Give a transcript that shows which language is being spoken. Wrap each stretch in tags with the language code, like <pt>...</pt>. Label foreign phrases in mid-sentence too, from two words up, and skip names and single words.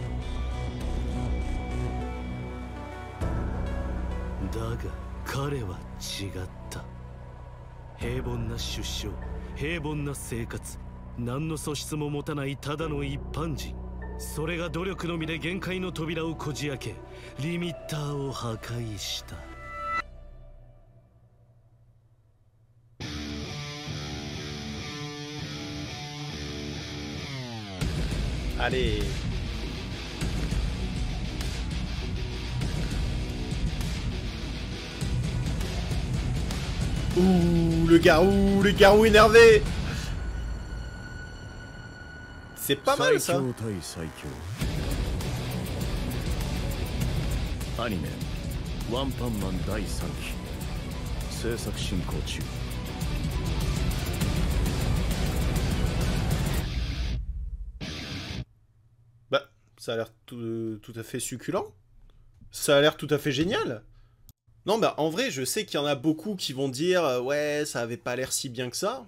<ja>だが彼は違った。平凡な出生、平凡な生活、何の素質も持たないただの一般人。それが努力のみで限界の扉をこじ開け、リミッターを破壊した。</ja> <fr>Allez. Ouh, le garou énervé. C'est pas mal ça.</fr> <ja>アニメワンパンマン第3期制作進行中。</ja> <fr>Bah, ça a l'air tout à fait succulent. Ça a l'air tout à fait génial. Non, bah en vrai, je sais qu'il y en a beaucoup qui vont dire ouais, ça avait pas l'air si bien que ça.</fr>